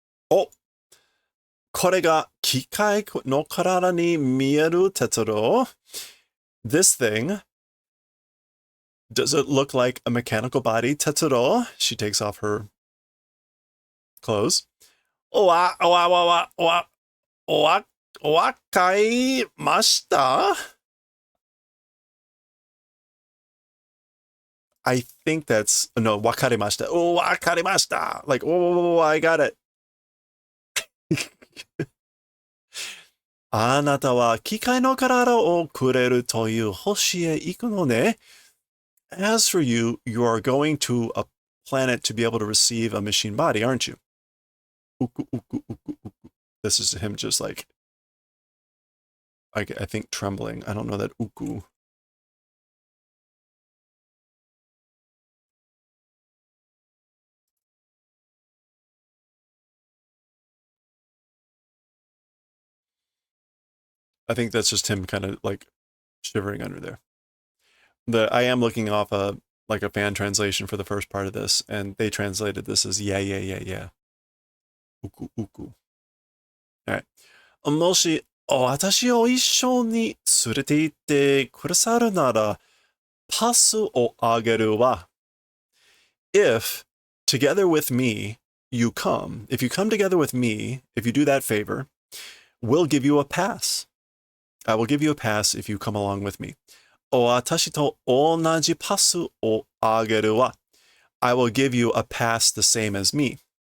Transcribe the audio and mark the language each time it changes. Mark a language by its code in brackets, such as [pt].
[ja] Oh, これが機械の体に見える鉄道? [en] This thing, does it look like a mechanical body? Tetsudo, she takes off her clothes. Owa, owa, owa, owa, owa, wakaimashita? I think that's, no, wakarimashita. Oh, wakarimashita. Like, oh, I got it. [ja] あなたは機械の体をくれるという星へ行くのね。 [en] As for you, you are going to a planet to be able to receive a machine body, aren't you? Uku, uku, uku, uku. This is him just like, I think trembling. I don't know that uku. I think that's just him kind of like shivering under there. I am looking off like a fan translation for the first part of this, and they translated this as yeah, yeah, yeah, yeah. Uku, uku. All right. [ja] もし、私を一緒に連れて行ってくださるなら、パスをあげるわ。 [en] If, together with me, you come, if you come together with me, if you do that favor, we'll give you a pass. I will give you a pass if you come along with me. [ja] 私と同じパスをあげるわ。 [en] I will give you a pass the same as me.